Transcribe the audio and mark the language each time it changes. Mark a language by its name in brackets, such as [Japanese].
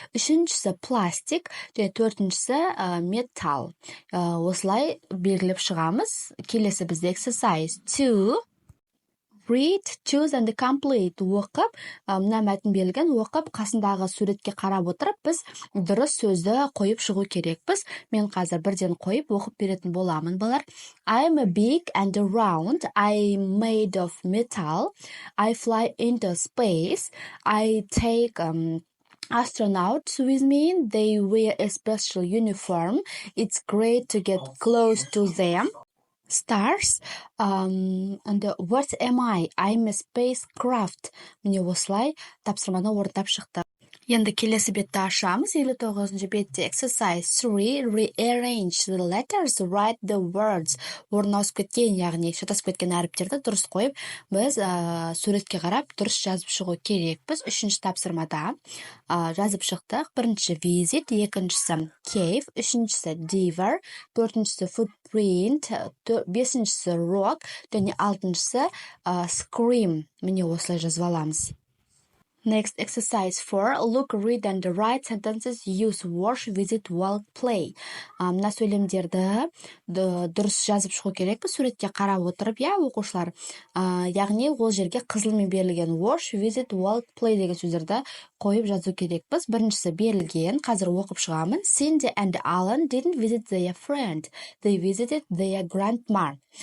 [Kazakh] Үшіншісі пластик, және төртіншісі металл. Осылай белгілеп шығамыз. Келесі бізде exercise 2. [English] Read, choose and complete. [Kazakh] Оқып, мына мәтін берілген, оқып, қасындағы суретке қарап отырып, біз дұрыс сөзді қойып шығу керекпіз. Мен қазір бірден қойып, оқып беретін боламын, балар. [English] I'm a big and round. I'm made of metal. I fly into space. I take astronauts with me. They wear a special uniform. It's great to get close to them. Stars, and what am I? I'm a spacecraft. [Kazakh] Міне осылай тапсырманы орындап шықты. Енді келесі бетті ашамыз. 59-ші бетте exercise 3. [English] Rearrange the letters, write the words. [Kazakh] Орын ауысып кеткен, яғни шатасып кеткен әріптерді дұрыс қойып, біз суретке қарап дұрыс жазып шығу керекпіз. 3-ші тапсырмада жазып шықтық. Бірінші visit, екіншісі cave, үшіншісі diver, төртіншісі footprint, бесіншісі rock, және алтыншысы scream. Міне осылай жазып аламыз. [English] Next, exercise 4. Look, read and write sentences. Use wash, visit, walk, play. [Kazakh] Мына сөйлемдерді дұрыс жазып шығу керекпіз. Суретке қарап отырып, оқушылар. Яғни ол жерге қызылмен берілген wash, visit, walk, play деген сөздерді қойып жазу керекпіз. Біріншісі берілген, қазір оқып шығамын. [English] Cindy and Alan didn't visit their friend. They visited their grandma.